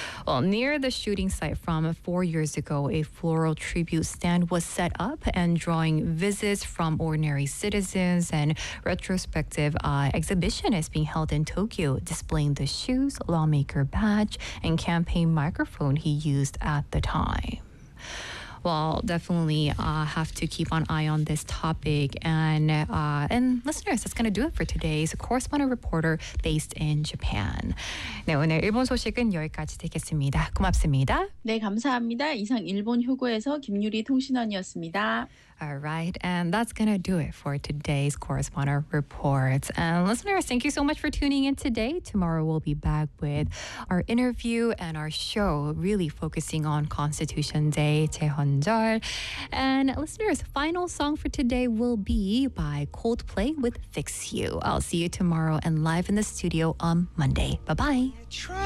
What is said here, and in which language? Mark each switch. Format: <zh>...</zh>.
<en>Well, near the shooting site from 4 years ago, a floral tribute stand was set up and drawing visits from ordinary citizens and retrospective exhibition is being held in Tokyo, displaying the shoes, lawmaker badge, and campaign microphone he used at the time. Well, definitely have to keep an eye on this topic. And listeners, that's going to do it for today's correspondent reporter based in Japan.</en> <ko>네, 오늘 일본 소식은 여기까지 듣겠습니다. 고맙습니다. 네, 감사합니다. 이상 일본 휴고에서 김유리 통신원이었습니다.</ko> <en>All right, and that's going to do it for today's correspondent report. And listeners, thank you so much for tuning in today. Tomorrow we'll be back with our interview and our show, really focusing on Constitution Day, 제헌절. And listeners, final song for today will be by Coldplay with Fix You. I'll see you tomorrow and live in the studio on Monday. Bye-bye.</en>